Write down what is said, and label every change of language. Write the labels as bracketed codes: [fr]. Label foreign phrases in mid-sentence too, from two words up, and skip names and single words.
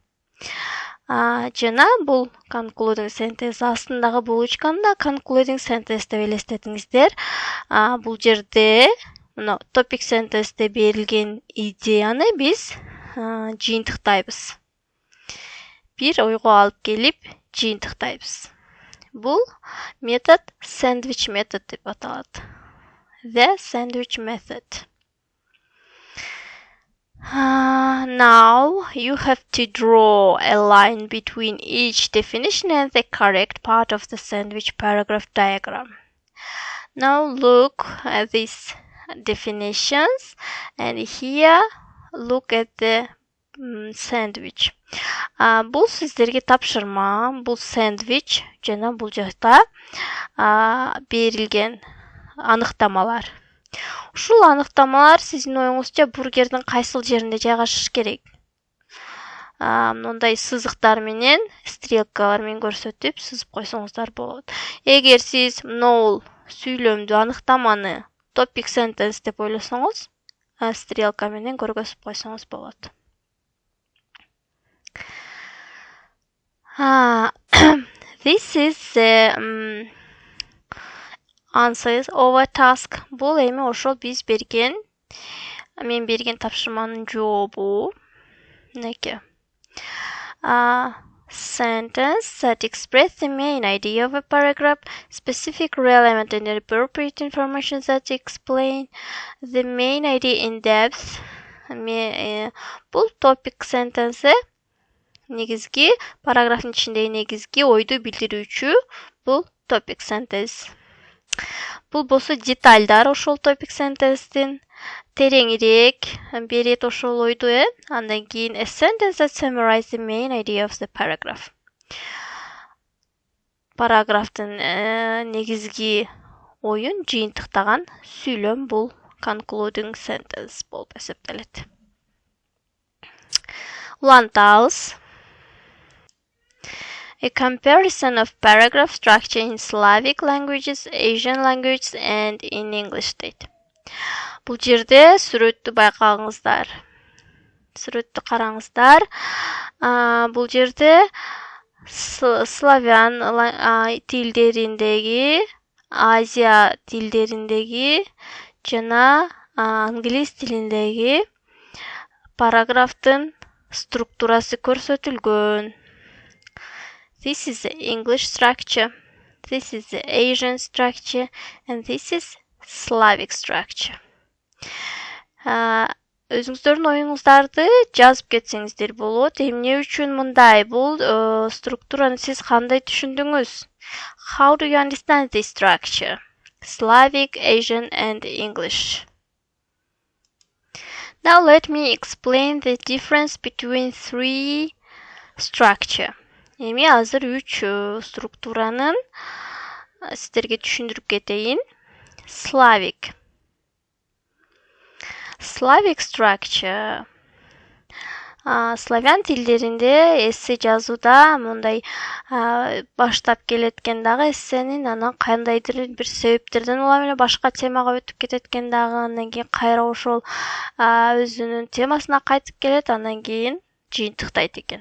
[ky] Жана бул [en] concluding sentence, [ky] астындагы булочканы [en] concluding sentence [ky] деп элестетиңиздер. Бул жерде [en] topic sentence'те [ky] берилген идеяны биз жыйынтыктайбыз. Бир ойго алып келип жыйынтыктайбыз. Бул метод [en] sandwich method [ky] деп аталат. [en] The sandwich method. Now you have to draw a line between each definition and the correct part of the sandwich paragraph diagram. Now look at these definitions and here look at the sandwich. [ky] Бул сиздерге тапшырма, бул сэндвич жана бул жакта берилген аныктамалар. Ушул аныктамалар сиздин оюңузча бургердин кайсыл жеринде жайгашыш керек? Мындай сызыктар менен, стрелкалар менен көрсөтүп сызып койсоңуздар болот. Эгер сиз могул сүйлөмдү, аныктаманы [en] topic sentence [ky] деп ойлосоңуз, стрелка менен көргөзүп койсоңуз болот. [en] This is the answer is over task. [ky] Бул эми ошол мен берген тапшырманын жообу. Неке. [en] Sentence that express the main idea of a paragraph, specific, relevant, and appropriate information that explain the main idea in depth. [ky] Бул [en] topic sentence [ky] негизги параграфтын ичиндеги негизги ойду билдирүүчү бул [en] topic sentence. [ky] Бул болсо детальдар ошол [en] topic sentence'тин [ky] тереңирээк берет ошол ойду, Андан кийин [en] a sentence that summarize the main idea of the paragraph. [ky] Параграфтын негизги оюн жыйынтыктаган сүйлөм бул [en] concluding sentence [ky] болуп эсептелет. Улантабыз. [en] A comparison of paragraph structure in Slavic languages, Asian languages, and in English дейт. [ky] Бул жерде сүрөттү байкаңыздар. Сүрөттү караңыздар. Бул жерде славян тилдериндеги, Азия тилдериндеги жана англис тилиндеги параграфтын структурасы көрсөтүлгөн. [en] This is the English structure, this is the Asian structure, and this is Slavic structure. [ky] Өзүңүздөрдүн оюңуздарды жазып кетсеңиздер болот. Эмне үчүн мындай? Бул структураны сиз кандай түшүндүңүз? [en] How do you understand this structure? Slavic, Asian, and English. Now let me explain the difference between three structure. [ky] Эми азыр 3 структуранын сиздерге түшүндүрүп кетейин. [en] Slavic structure. [ky] Славян тилдеринде эссе жазууда мындай баштап келеткен дагы эссенин анан кандайдыр бир себептерден улам эле башка темага өтүп кететкен дагы, андан кийин кайра ошол өзүнүн темасына кайтып келет, андан кийин жыйынтыктайт экен.